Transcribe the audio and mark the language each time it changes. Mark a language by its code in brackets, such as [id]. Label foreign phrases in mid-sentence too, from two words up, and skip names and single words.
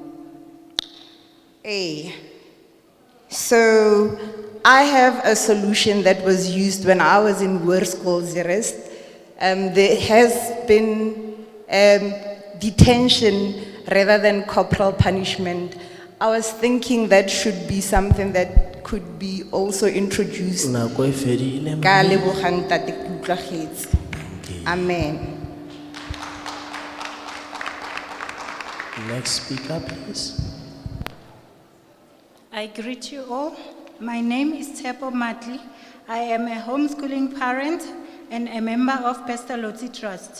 [en] So I have a solution that was used when I was in Hoërskool Zeerust. There has been detention rather than corporal punishment. I was thinking that should be something that could be also introduced. [tn] Ka lebogang Tate, ke utlwagetse. [en] Amen. Next speaker, please. I greet you all. My name is Tepo Matli. I am a homeschooling parent and a member of Pestalozzi Trust.